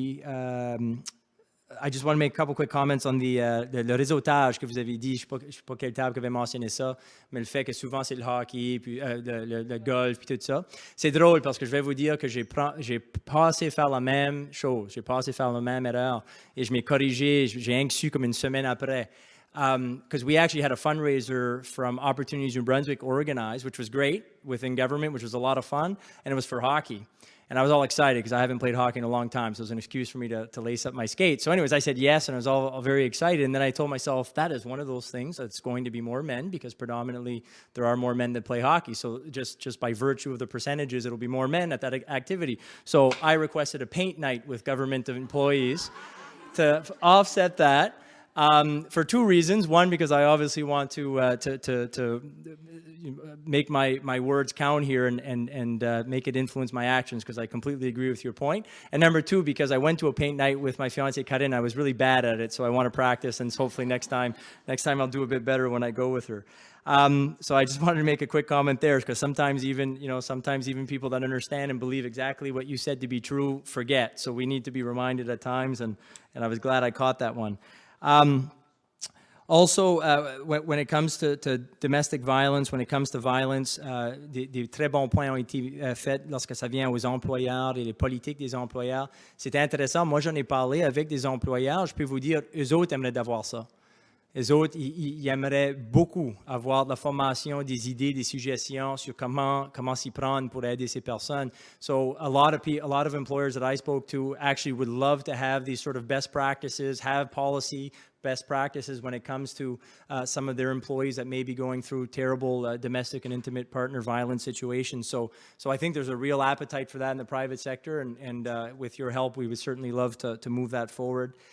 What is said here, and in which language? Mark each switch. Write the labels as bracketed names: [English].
[English] I just want to make a couple quick comments on [French] le réseautage que vous avez dit. Je ne sais pas quelle table qui avait mentionné ça, mais le fait que souvent c'est le hockey, puis le golf, puis tout ça. C'est drôle parce que je vais vous dire que j'ai passé faire la même chose. J'ai passé faire la même erreur et je m'ai corrigé. J'ai rien que su comme une semaine après. [English] Because we actually had a fundraiser from Opportunities New Brunswick organized, which was great within government, which was a lot of fun, and it was for hockey. And I was all excited because I haven't played hockey in a long time, so it was an excuse for me to lace up my skates. So anyways, I said yes, and I was all very excited. And then I told myself, that is one of those things that's going to be more men, because predominantly there are more men that play hockey. So just by virtue of the percentages, it'll be more men at that activity. So I requested a paint night with government employees to offset that. For 2 reasons. One, because I obviously want to make my words count here and make it influence my actions, because I completely agree with your point. And number 2, because I went to a paint night with my fiancée Karin. I was really bad at it, so I want to practice, and hopefully next time I'll do a bit better when I go with her. So I just wanted to make a quick comment there, because sometimes even people that understand and believe exactly what you said to be true forget. So we need to be reminded at times, and I was glad I caught that one. Also, when it comes to domestic violence, when it comes to violence, [French] des très bons points ont été faits lorsque ça vient aux employeurs et les politiques des employeurs. C'était intéressant. Moi, j'en ai parlé avec des employeurs. Je peux vous dire, eux autres aimeraient d'avoir ça. Eux autres, ils aimeraient beaucoup avoir de la formation, des idées, des suggestions sur comment s'y prendre pour aider ces personnes. [English] So a lot of employers that I spoke to actually would love to have these sort of best practices, have policy best practices when it comes to some of their employees that may be going through terrible domestic and intimate partner violence situations. So I think there's a real appetite for that in the private sector, and with your help, we would certainly love to move that forward.